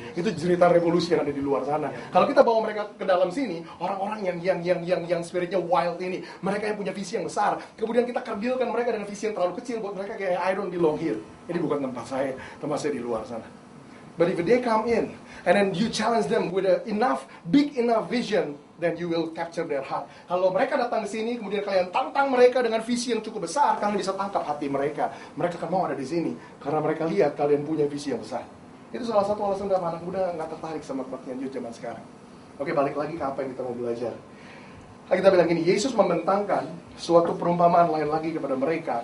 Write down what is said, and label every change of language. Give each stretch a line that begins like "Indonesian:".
Indonesian: Itu cerita revolusi yang ada di luar sana. Kalau kita bawa mereka ke dalam sini, orang-orang yang spiritnya wild ini, mereka yang punya visi yang besar. Kemudian kita kerdilkan mereka dengan visi yang terlalu kecil. Buat mereka kayak
English: I don't belong here.
Indonesian: Ini bukan tempat saya di luar sana.
English: But if they come in and then you challenge them with a big enough vision, then you will capture their heart.
Indonesian: Kalau mereka datang ke sini, kemudian kalian tantang mereka dengan visi yang cukup besar, kalian bisa tangkap hati mereka. Mereka akan mau ada di sini karena mereka lihat kalian punya visi yang besar. Itu salah satu alasan kenapa anak muda nggak tertarik sama kebaktian youth zaman sekarang. Oke, balik lagi ke apa yang kita mau belajar. Kita bilang gini, Yesus membentangkan suatu perumpamaan lain lagi kepada mereka.